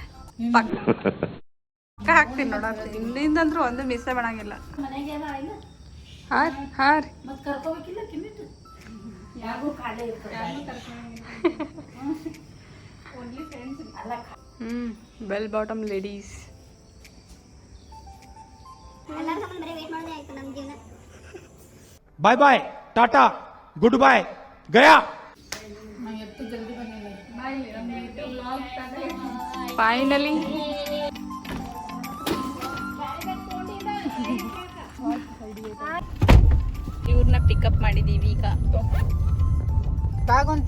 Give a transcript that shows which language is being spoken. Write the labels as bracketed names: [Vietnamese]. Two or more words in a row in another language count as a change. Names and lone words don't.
[Kannada] ಪಕ್ಕ ಹಾಕ್ತೀನಿ ನೋಡ. ಇನ್ನಿಂದಂದ್ರೂ ಒಂದು ಮಿಸ್ಸೇ ಮಾಡಂಗಿಲ್ಲ. ಹಾಂ ರೀ [English] bell bottom ladies. bye bye tata good bye गया. [Kannada] ಫೈನಲಿ ಇವ್ರನ್ನ ಪಿಕಪ್ ಮಾಡಿದೀವಿ ಈಗ. ತಾಗೊಂತ